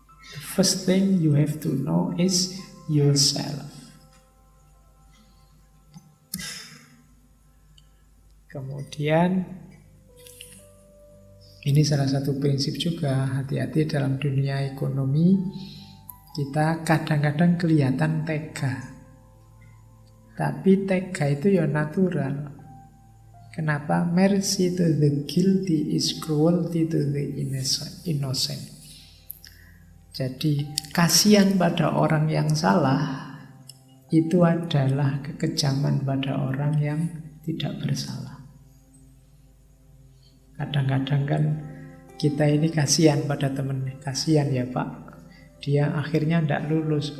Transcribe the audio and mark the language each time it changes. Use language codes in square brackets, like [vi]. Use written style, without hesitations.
[en] The first thing you have to know is yourself. [id] Kemudian ini salah satu prinsip juga, hati-hati dalam dunia ekonomi. Kita kadang-kadang kelihatan tega, tapi tega itu ya natural. Kenapa? [en] Mercy to the guilty is cruelty to the innocent. [id] Jadi kasihan pada orang yang salah itu adalah kekejaman pada orang yang tidak bersalah. Kadang-kadang kan kita ini kasihan pada temen, kasihan ya Pak, dia akhirnya tidak lulus.